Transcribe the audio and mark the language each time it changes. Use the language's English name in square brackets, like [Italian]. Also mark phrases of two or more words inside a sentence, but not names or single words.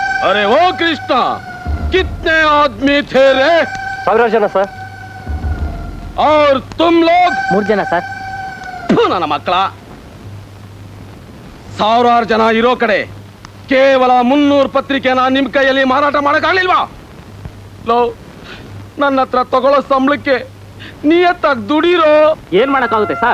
[Hindi] अरे ओ कृष्णा, कितने आदमी थे रे? [Kannada] 100 ಜನ ಸರ್. [Hindi] और तुम लोग? [Kannada] 3 ಜನ ಸರ್. ನನ್ನ ಮಕ್ಕಳ, 1000 ಜನ ಇರೋ ಕಡೆ ಕೇವಲ 300 ಪತ್ರಿಕೆನ ನಿಮ್ ಕೈಯಲ್ಲಿ ಮಾರಾಟ ಮಾಡಕ್ಕಾಗ್ಲಿಲ್ವಾ? ಲೋ, ನನ್ನ ಹತ್ರ ತಗೊಳ್ಳೋ ಸಂಬಳಕ್ಕೆ ನಿಯತ್ತಾಗಿ ದುಡಿರೋ. ಏನ್ ಮಾಡಕ್ಕಾಗುತ್ತೆ ಸರ್?